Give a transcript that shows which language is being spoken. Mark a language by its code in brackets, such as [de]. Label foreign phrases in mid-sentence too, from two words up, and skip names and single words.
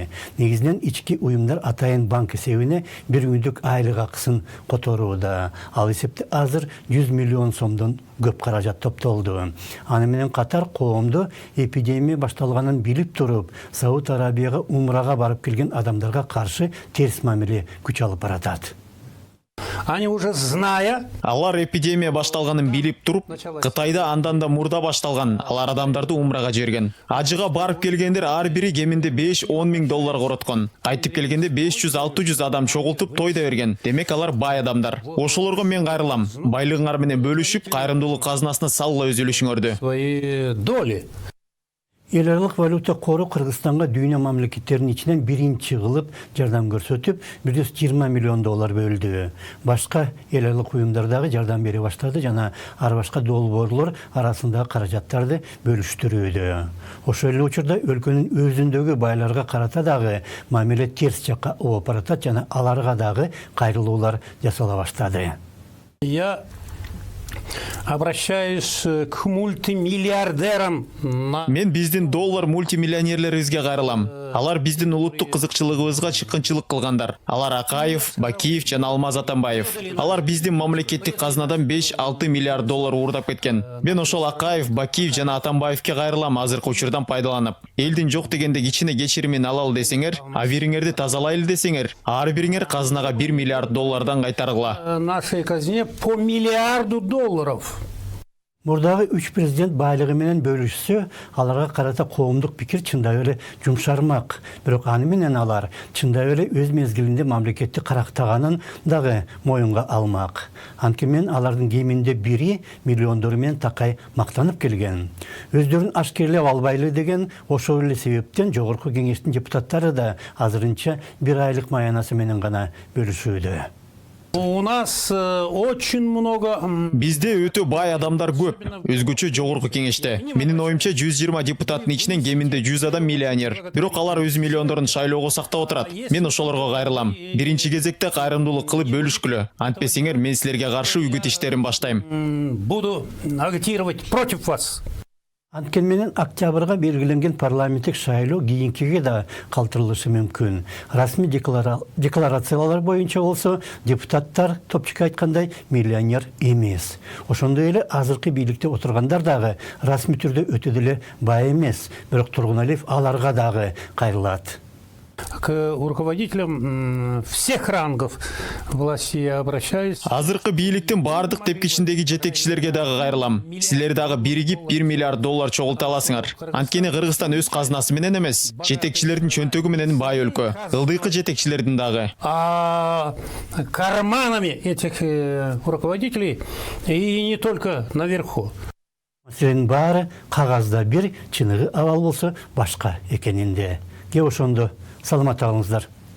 [ky] Негизинен ички уюмдар атайын банк эсебине бир күндүк айлык акысын которууда. Ал эсепте азыр 100 миллион сомдон көп каражат топтолду. Аны менен катар коомду эпидемия башталганын билип туруп, Сауд Арабияга умрага барып келген адамдарга каршы терс мамиле күч алып баратат. [ru] Они уже зная... [ky] Алар эпидемия башталганын билип туруп, Кытайда андан да мурда башталган, алар адамдарды умрага жерген. Ажыга барып келгендер ар бири кеминде 5-10 миң доллар короткон. Кайтып келгенде 500-600 адам чогултуп тойда берген. Демек алар бай адамдар. Ошолорго мен кайрылам. Байлыгыңар менен бөлүшүп, кайрымдуулук казынасына салгыла өз үлүшүңөрдү. [ru] Свои доли. [ky] Эларлык валюта кору Кыргызстанга дүйнө мамлекеттеринин ичинен биринчи кылып жардам көрсөтүп, 120 миллион доллар бөлдү. Башка эларлык уюмдардагы жардам бере баштады жана ар башка долбоорлор арасындагы каражаттарды бөлүштүрүүдө. Ошол эле учурда өлкөнүн өзүндөгү байларга карата дагы мамиле терс жакка ооп баратат жана аларга дагы кайрылуулар жасала баштады. [ru] Я обращаюсь к мультимиллиардерам. [ky] Мен биздин доллар мультимиллионерлерибизге кайрылам. Алар биздин улуттук кызыкчылыгыбызга чыккынчылык кылгандар. Алар Акаев, Бакиев жана Алмаз Атамбаев. Алар биздин мамлекеттик казынадан 5-6 миллиард доллар уурдап кеткен. Мен ошол Акаев, Бакиев жана Атамбаевке кайрылам азыркы учурдан пайдаланып. Элдин жок дегенде кичине кечиримин алалы десеңер, абириңерди тазалайлы десеңер, ар бириңер казынага 1 миллиард доллардан кайтаргыла. [ru] Нашей казне по миллиарду долларов. [ky] Мурдагы 3 президент байлыгы менен бөлүшсө, аларга карата коомдук пикир чындап эле жумшармак. Бирок аны менен алар чындап эле өз мезгилинде мамлекетти карактаганын дагы моюнга алмак. Анткени алардын кеминде бири миллиондору менен такай мактанып келген. Өздөрүн ашкерлеп албайлы деген ошол эле себептен жогорку кеңештин депутаттары да азырынча 1 айлык маянасы менен гана бөлүшүүдө. [ru] У нас очень много... [ky] Бизде өтө бай адамдар көп. Өзгөчө жогорку кеңеште. Менин оюмча 120 депутаттын ичинен кеминде 100 адам миллионер. Бирок алар өз миллиондорун шайлоого сактап отурат. Мен ошолорго кайрылам. Биринчи кезекте кайрымдуулук кылып бөлүшкүлө. Антпесеңер мен силерге каршы үгүт иштерин баштайм. [ru] Буду агитировать против вас. [ky] Анткени менен октябрга белгиленген парламенттик шайлоо кийинкиге да калтырылышы мүмкүн. Расмий декларациялар боюнча болсо депутаттар топчук айткандай миллионер эмес. Ошондой эле азыркы бийликте отургандар дагы расмий түрдө өтө деле бай эмес. Бирок Тургуналиев аларга дагы кайрылат. [ru] К руководителям всех рангов власти я обращаюсь. [ky] Азыркы бийликтин бардык тепкичиндеги жетекчилерге дагы кайрылам. Силер дагы биригип 1 миллиард доллар чогулта аласыңар. Анткени Кыргызстан өз казынасы менен эмес, жетекчилердин чөнтөгү менен бай өлкө. Ылдыйкы жетекчилердин дагы. [ru] А карманами этих руководителей и не только наверху. [ky] Сен баары кагазда бир, чыныгы абал болсо башка экенинде. Ошондо саламат болуңуздар.